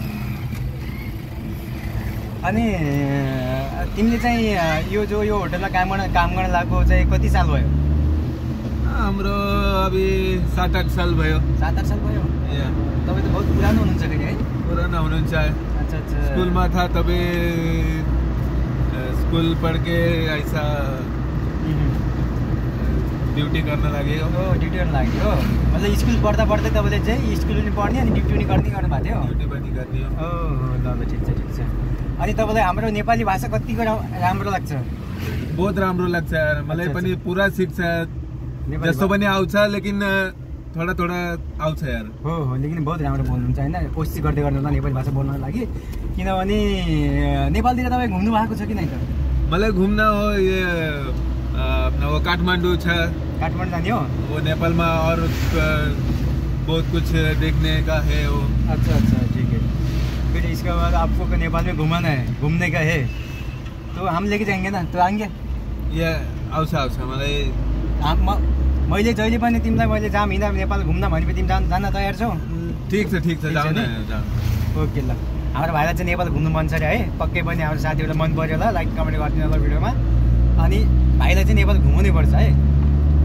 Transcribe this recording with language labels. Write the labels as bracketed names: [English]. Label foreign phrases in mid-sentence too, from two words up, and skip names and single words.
[Nepali] अनि तिमीले चाहिँ यो होटलमा काम गर्न लागेको चाहिँ कति साल भयो? हाम्रो अभी 7-8 साल भयो। 7-8 साल भयो। तपाईँ त बहुत पुरानो हुनुहुन्छ फेरि है? पुरानो हुनुहुन्छ। [Hindi] अच्छा अच्छा। स्कुलमा था तभी स्कुल पढ़ के ऐसा ड्युटी [Nepali] गर्न लाग्यो। ड्युटी गर्न लाग्यो। मतलब स्कुल पढ्दा पढ्दै तपाईँले चाहिँ स्कुल पनि पढ्ने अनि ड्युटी पनि गर्नु भएको थियो? ड्युटी पनि गर्ने हो। ल ठिक छ ठिक छ। अनि तपाईँलाई हाम्रो नेपाली भाषा कतिको राम्रो लाग्छ? बहुत राम्रो लाग्छ यार। मलाई पनि पुरा सिक्छ जस्तो पनि आउँछ, [Hindi] लेकिन थोड़ा थोड़ा [Nepali] आउँछ यार। हो [Hindi] लेकिन बहुत [Nepali] राम्रो बोल्नुहुन्छ होइन। कोसिस गर्दै गर्नु नेपाली भाषा बोल्नको लागि। किनभने नेपालतिर तपाईँ घुम्नु भएको छ कि नै त? मलाई घुम्न हो [Hindi] ये अपना वो [Nepali] काठमाडौँ छ। काठमाडौँ जाने हो? [Hindi] वो नेपाल में और बहुत कुछ देखने का है वो। अच्छा अच्छा ठीक है। फिर इसके बाद आपको नेपाल में घुमाना है, घूमने का है तो हम लेके जाएंगे ना? तो आएंगे? [Nepali] ये आउँछ मलाई। मैले जहिले पनि तिमीलाई मैले जाम हिँड्दा नेपाल घुम्न भनेपछि तिमी जान तयार छौ? ठीक छ जाऊ न। ओके ल। हाम्रो भाइलाई चाहिँ नेपाल घुम्नु मन छ अरे है। पक्कै पनि हाम्रो साथीहरूलाई मन पर्यो होला। लाइक कमेन्ट गरिदिनु होला भिडियोमा। अनि भाइलाई चाहिँ नेपाल घुमाउनै पर्छ है।